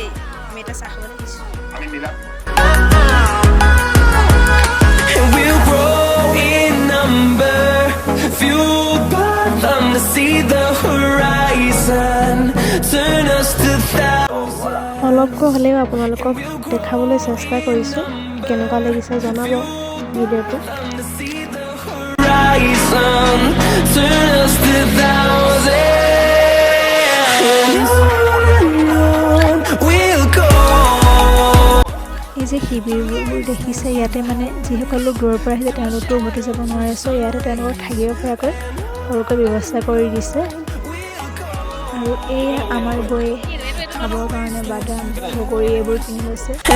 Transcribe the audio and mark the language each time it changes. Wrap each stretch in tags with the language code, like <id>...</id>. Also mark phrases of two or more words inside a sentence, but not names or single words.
<as>আমি এটা চাহ খাবলৈ দিছোঁ।</as> <en>And we'll grow in number, fueled by them to see the horizon, turn us to thousands.</en> <as>অলপকৈ হ'লেও আপোনালোকক দেখাবলৈ চেষ্টা কৰিছোঁ। কেনেকুৱা লাগিছে জনাব ভিডিঅ'টো।</as> <en>To see the horizon, turn us to thousands. We'll go.</en> <as>এই যে শিবিৰবোৰ দেখিছে ইয়াতে মানে যিসকল লোক দূৰৰ পৰা আহিছে তেওঁলোকতো উভতি যাব নোৱাৰে। চ' ইয়াতে তেওঁলোকক থাকিব পৰাকৈ সৰুকৈ ব্যৱস্থা কৰি দিছে। আৰু এই আমাৰ বৈ খাবৰ কাৰণে বাদাম বগৰী এইবোৰ কিনি লৈছে।</as>